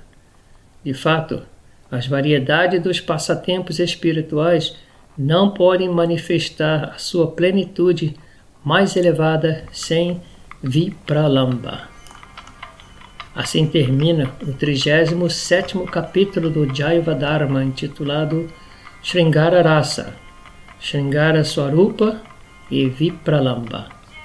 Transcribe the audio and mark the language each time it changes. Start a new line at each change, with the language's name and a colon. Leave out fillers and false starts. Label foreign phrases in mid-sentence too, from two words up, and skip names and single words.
Portuguese: De fato, as variedades dos passatempos espirituais não podem manifestar a sua plenitude mais elevada sem Vipralamba. Assim termina o 37º capítulo do Jaiva Dharma, intitulado Sringara Rasa. Shringara Swarupa e Vipralamba.